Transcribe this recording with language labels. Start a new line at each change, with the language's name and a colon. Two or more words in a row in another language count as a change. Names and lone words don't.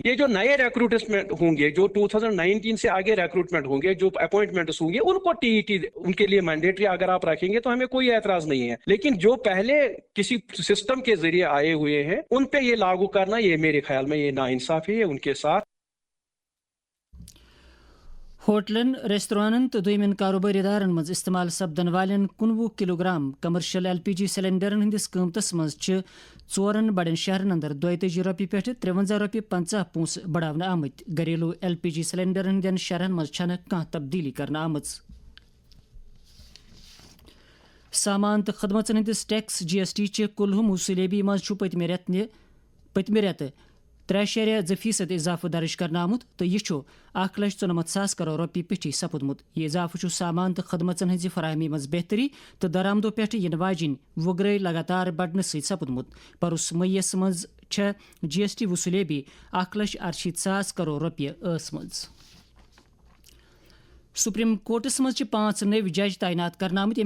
Urdu: یہ جو نئے ریکروٹمنٹ ہوں گے جو 2019 سے آگے ریکروٹمنٹ ہوں گے, جو اپوائنٹمنٹس ہوں گے, ان کو TET ان کے لیے مینڈیٹری اگر آپ رکھیں گے تو ہمیں کوئی اعتراض نہیں ہے. لیکن جو پہلے کسی سسٹم کے ذریعے آئے ہوئے ہیں ان پہ یہ لاگو کرنا, یہ میرے خیال میں یہ ناانصافی ہے ان کے ساتھ.
Kashmiri: ہوٹلن ریستورانن تو دویمن کاروباری ادارن مز استعمال سپدن والن 19 کلو گرام کمرشل LPG سلینڈرن ہندس قیمتس مز 4 بڑن شہرن اندر 42 رۄپیہِ پٮ۪ٹھ 53 رۄپیہِ 50 پونٛسہٕ بڑاونہٕ آمٕتۍ. گھریلو LPG سلینڈرن ہندین شرحن مز چھنہٕ کانٛہہ تبدیلی کرنہٕ آمٕژ. سامان تو خدمتن ہندس ٹیکس GST چہ کلہم وصولیابی مز پتمہ ریتہ 3.2% اضافہ درج کرنا آمت تو یہ 1,94,000 کروڑ روپیہ پٹھی سپدمت. یہ اضافہ سامان تو خدمتن ہز فراہمی مز بہتری تو درآمدو پہ ین واجن وگرے لگاتار بڑھنے ست سپدمت. برس مئیس مز GST وصولیابی 1,68,000 کروڑ روپیہ ٲسمٕژ. سپریم کورٹس مز 5 نوِ جج تعینات کرنا آمت.